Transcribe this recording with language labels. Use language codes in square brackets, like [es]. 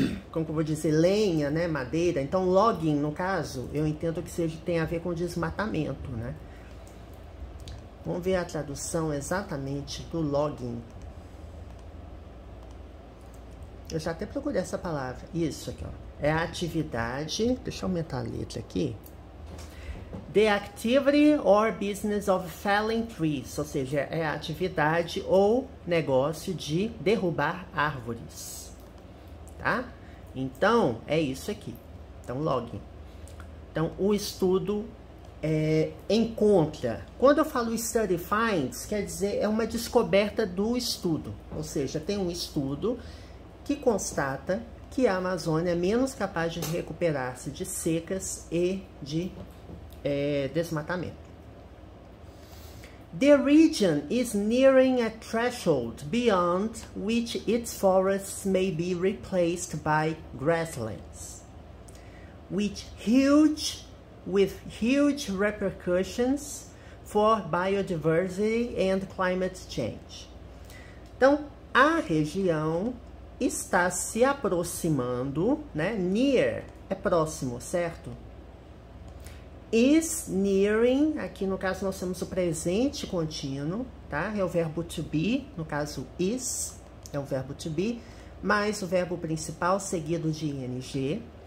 [pt] Como que eu vou dizer? Lenha, né? Madeira. Então, logging, no caso, eu entendo que tem a ver com desmatamento, né? Vamos ver a tradução exatamente do logging. Eu já até procurei essa palavra. Isso aqui, ó. É a atividade... Deixa eu aumentar a letra aqui. [en] The activity or business of felling trees. [pt] Ou seja, é a atividade ou negócio de derrubar árvores. Tá? Então, é isso aqui. Então, logging. Então, o estudo... encontra. Quando eu falo study finds, quer dizer, é uma descoberta do estudo. Ou seja, tem um estudo que constata que a Amazônia é menos capaz de recuperar-se de secas e de desmatamento. [en] The region is nearing a threshold beyond which its forests may be replaced by grasslands, with huge repercussions for biodiversity and climate change. [pt] Então, a região está se aproximando, né? Near é próximo, certo? Is nearing, aqui no caso nós temos o presente contínuo, tá? É o verbo to be, no caso is, é o verbo to be, mais o verbo principal seguido de ing.